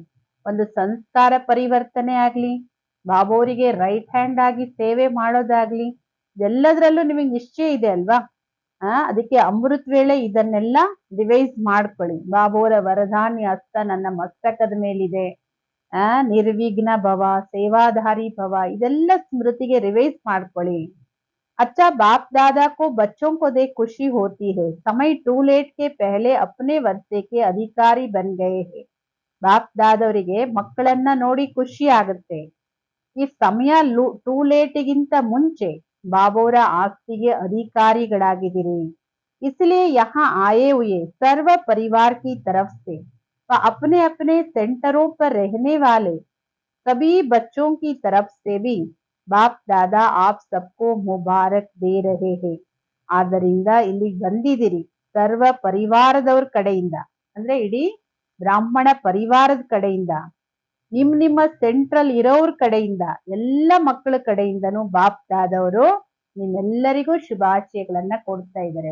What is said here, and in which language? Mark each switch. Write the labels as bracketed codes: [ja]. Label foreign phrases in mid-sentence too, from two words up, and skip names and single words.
[kn] ಒಂದು ಸಂಸ್ಕಾರ ಪರಿವರ್ತನೆ ಆಗ್ಲಿ, ಬಾಬೋರಿಗೆ ರೈಟ್ ಹ್ಯಾಂಡ್ ಆಗಿ ಸೇವೆ ಮಾಡೋದಾಗ್ಲಿ, ಎಲ್ಲದರಲ್ಲೂ ನಿಮಗೆ ನಿಶ್ಚಯ ಇದೆ ಅಲ್ವಾ. ಅದಕ್ಕೆ ಅಮೃತ್ ವೇಳೆ ಇದನ್ನೆಲ್ಲ ರಿವೈಸ್ ಮಾಡ್ಕೊಳ್ಳಿ. ಬಾಬೋರ ವರದಾನ್ಯ ಹಸ್ತ ನನ್ನ ಮಸ್ತಕದ ಮೇಲಿದೆ, ನಿರ್ವಿಘ್ನ ಭವ ಸೇವಾಧಾರಿ ಭವ, ಇದೆಲ್ಲ ಸ್ಮೃತಿಗೆ ರಿವೈಸ್ ಮಾಡ್ಕೊಳ್ಳಿ. [hi] अच्छा बाप दादा को बच्चों को देख खुशी होती है, समय [en] too late [hi] के पहले अपने वर्षे के अधिकारी बन गए हैं. [kn] ಬಾಪ್ ದಾದವರಿಗೆ ಮಕ್ಕಳನ್ನ ನೋಡಿ ಖುಷಿ ಆಗುತ್ತೆ. ಈ ಸಮಯ ಟೂ ಲೇಟ್ಗಿಂತ ಮುಂಚೆ ಬಾಬೋರ ಆಸ್ತಿಗೆ ಅಧಿಕಾರಿಗಳಾಗಿದ್ದೀರಿ. [hi] इसलिए यहाँ आए हुए सर्व परिवार की तरफ से व अपने अपने सेंटरों पर रहने वाले सभी बच्चों की तरफ से भी बाप दादा आप सबको मुबारक दे रहे हैं. [kn] ಆದ್ದರಿಂದ ಇಲ್ಲಿಗೆ ಬಂದಿದ್ದೀರಿ ಸರ್ವ ಪರಿವಾರದವ್ರ ಕಡೆಯಿಂದ, ಅಂದ್ರೆ ಇಡೀ ಬ್ರಾಹ್ಮಣ ಪರಿವಾರದ ಕಡೆಯಿಂದ, ನಿಮ್ಮ ಸೆಂಟ್ರಲ್ ಇರೋರ್ ಕಡೆಯಿಂದ, ಎಲ್ಲ ಮಕ್ಕಳ ಕಡೆಯಿಂದನೂ ಬಾಪ್ ದಾದವರು ನಿಮ್ಮೆಲ್ಲರಿಗೂ ಶುಭಾಶಯಗಳನ್ನ ಕೊಡ್ತಾ ಇದ್ದಾರೆ.